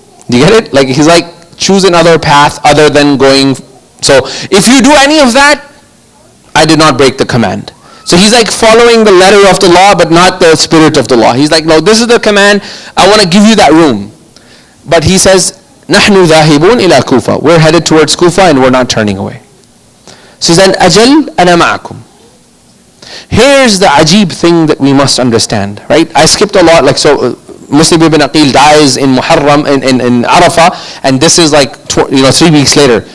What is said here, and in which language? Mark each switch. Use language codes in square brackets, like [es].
[en] Do you get it? Like, he's like, choose another path other than going. So if you do any of that, I did not break the command. So he's like following the letter of the law, but not the spirit of the law. He's like, no, this is the command. I want to give you that room. But he says, [ar] نحن ذاهبون إلى كوفة. [en] We're headed towards Kufa and we're not turning away. So he said, [ar] أجل أنا معكم. [en] Here's the ajib thing that we must understand, right? I skipped a lot, like so. Muslim ibn Aqil dies in Muharram, in Arafah, and this is like 3 weeks later.